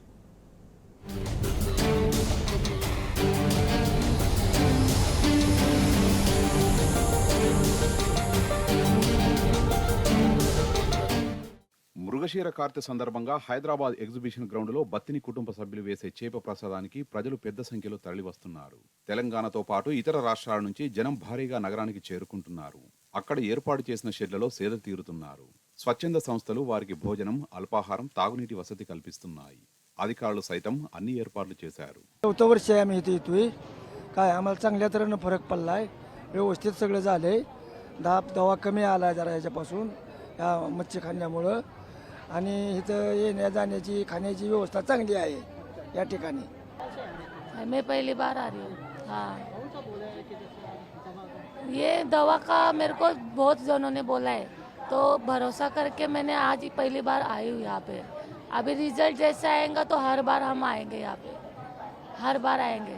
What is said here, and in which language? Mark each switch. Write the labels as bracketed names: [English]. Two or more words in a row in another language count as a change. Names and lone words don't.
[Telugu] మృగశిర కార్తె సందర్భంగా హైదరాబాద్ [English] exhibition groundలో [Telugu] బత్తిని కుటుంబ సభ్యులు వేసే చేప ప్రసాదానికి ప్రజలు పెద్ద సంఖ్యలో తరలివస్తున్నారు. తెలంగాణతో పాటు ఇతర రాష్ట్రాల నుంచి జనం భారీగా నగరానికి చేరుకుంటున్నారు. అక్కడ ఏర్పాటు చేసిన షెడ్లలో సేద తీరుతున్నారు. స్వచ్ఛంద సంస్థలు వారికి భోజనం, అల్పాహారం, తాగునీటి వసతి కల్పిస్తున్నాయి. అధికారులు సైతం అన్ని ఏర్పాట్లు చేశారు. [Marathi] व्यवस्थित सगळं झालंय. दवा कमी आला जरा याच्यापासून या मच्छी खाण्यामुळं आणि इथं येण्या जाण्याची खाण्याची व्यवस्था चांगली आहे या ठिकाणी. [Hindi] मैं पहली बार आ रही हूँ. हाँ, ये दवा का मेरे को बहुत जनों ने बोला है, तो भरोसा करके मैंने आज ही पहली बार आई हूँ यहाँ पे. अभी रिजल्ट जैसे आएगा तो हर बार हम आएंगे यहाँ पे, हर बार आएंगे.